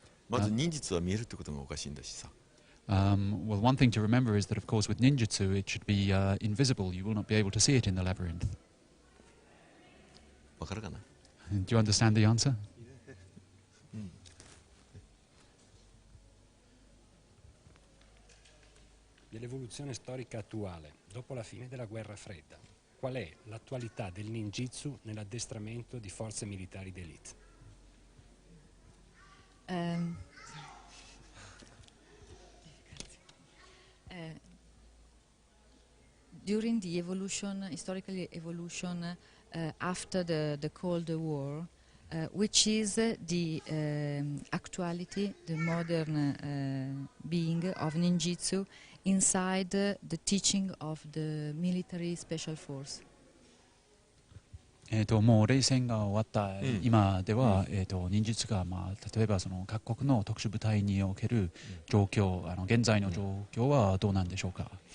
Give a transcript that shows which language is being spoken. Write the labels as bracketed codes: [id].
[ja] まず忍術は見えるってことがおかしいんだしさ。 [en] Well, one thing to remember is that, of course, with ninjutsu, it should be invisible. You will not be able to see it in the labyrinth. [ja] わかるかな? [en] Do you understand the answer? [it] Dell'evoluzione storica attuale, dopo la fine della guerra fredda, qual è l'attualità del ninjutsu nell'addestramento di forze militari d'élite? [en] During the evolution, historical evolution after the Cold War, which is the actuality, the modern being of ninjutsu inside the teaching of the military special force. [ja] もう冷戦が終わった今では、忍術が、例えばその各国の特殊部隊における状況、現在の状況はどうなんでしょうか。